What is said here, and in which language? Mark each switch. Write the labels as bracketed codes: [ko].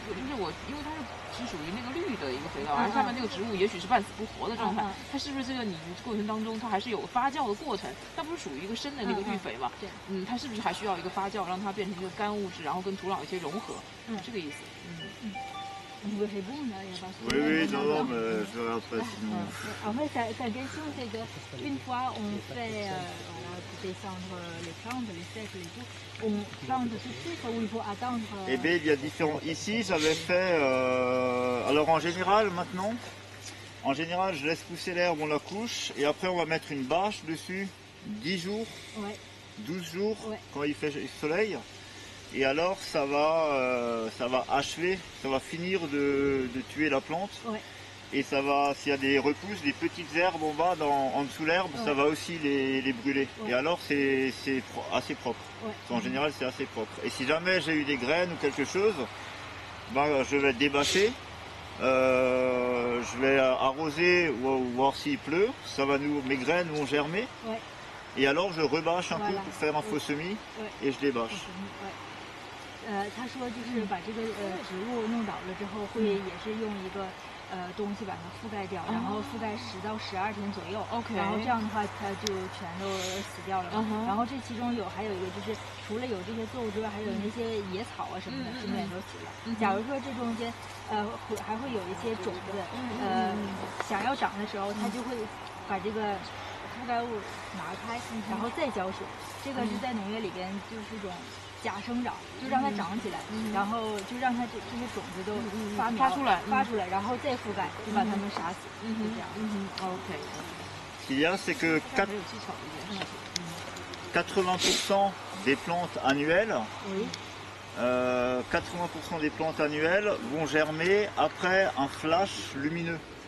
[zh] 就是因为它是属于那个绿的一个肥料，而下面那个植物也许是半死不活的状态，它是不是这个你过程当中它还是有发酵的过程？它不是属于一个生的那个绿肥嘛？它是不是还需要一个发酵，让它变成一个干物质，然后跟土壤有一些融合？这个意思。 [fr] Vous répondre, il n'y a pas de problème. Oui, non, mais je verrai après sinon. En fait, sa question, c'est qu'une fois on fait voilà, descendre les plantes, les cercles et tout, on plante tout de suite ou il faut attendre Eh bien, il y a différents. Ici, j'avais fait. Alors, en général, maintenant, je laisse pousser l'herbe, on la couche, et après, on va mettre une bâche dessus, 10 jours, 12 jours, quand il fait soleil. Et alors, ça va achever, ça va finir de tuer la plante. Et ça va, s'il y a des repousses, des petites herbes en bas, en dessous l'herbe, ça va aussi les brûler. Et alors, c'est assez propre. En général, c'est assez propre. Et si jamais j'ai eu des graines ou quelque chose, ben, je vais débâcher. Je vais arroser ou voir s'il pleut. Mes graines vont germer. Et alors, je rebâche un coup pour faire un faux semis et je débâche. [zh] 他说就是把这个植物弄倒了之后，会也是用一个东西把它覆盖掉，然后覆盖10到12天左右。然后这样的话，它就全都死掉了。然后这其中还有一个就是，除了有这些作物之外，还有那些野草啊什么的，基本也都死了。假如说这中间还会有一些种子，想要长的时候，它就会把这个覆盖物拿开，然后再浇水。这个是在农业里边就是一种假生长，就让它长起来，然后就让它这些种子都发出来，然后再覆盖，就把它们杀死，就这样。 OK。 [fr] Ce qu'il y a, c'est que 80% des plantes annuelles, 80% des plantes annuelles vont germer après un flash lumineux.